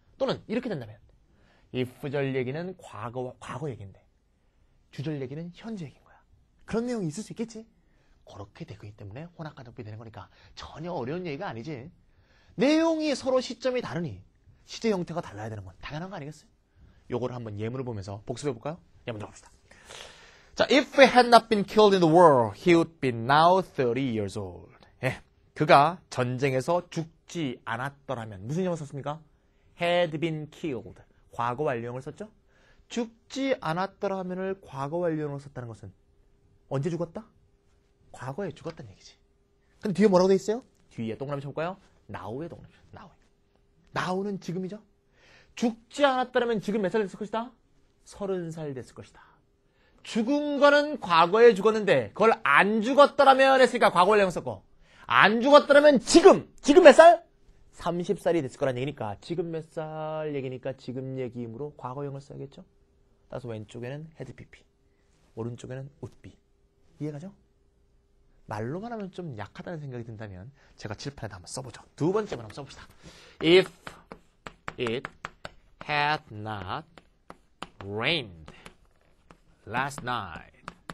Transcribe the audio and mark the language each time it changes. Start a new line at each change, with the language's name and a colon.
Korean: 또는 이렇게 된다면 if절 얘기는 과거 얘기인데 주절 얘기는 현재 얘기인 거야. 그런 내용이 있을 수 있겠지. 그렇게 되고 있기 때문에 혼합가정법이 되는 거니까 전혀 어려운 얘기가 아니지. 내용이 서로 시점이 다르니 시제 형태가 달라야 되는 건 당연한 거 아니겠어요? 요거를 한번 예문을 보면서 복습해 볼까요? 예문 들어봅시다.
English: 자, if he had not been killed in the war, he would be now 30 years old.
Korean: 예, 그가 전쟁에서 죽지 않았더라면 무슨 형을 썼습니까?
English: had been killed.
Korean: 과거 완료형을 썼죠? 죽지 않았더라면을 과거 완료형으로 썼다는 것은 언제 죽었다? 과거에 죽었다는 얘기지. 근데 뒤에 뭐라고 돼 있어요? 뒤에 동그라미 쳐볼까요? now에 동그라미 쳐. now는 지금이죠. 죽지 않았다면 지금 몇 살 됐을 것이다? 30살 됐을 것이다. 죽은 거는 과거에 죽었는데 그걸 안 죽었더라면 했으니까 과거 완료형 썼고 안 죽었더라면 지금 몇 살? 30살이 됐을 거란 얘기니까 지금 몇 살 얘기니까 지금 얘기이므로 과거형을 써야겠죠? 따라서 왼쪽에는 had pp 오른쪽에는 would be 이해가죠? 말로만 하면 좀 약하다는 생각이 든다면 제가 칠판에다 한번 써보죠. 두 번째만 한번 써봅시다.
English: If it had not rained last night.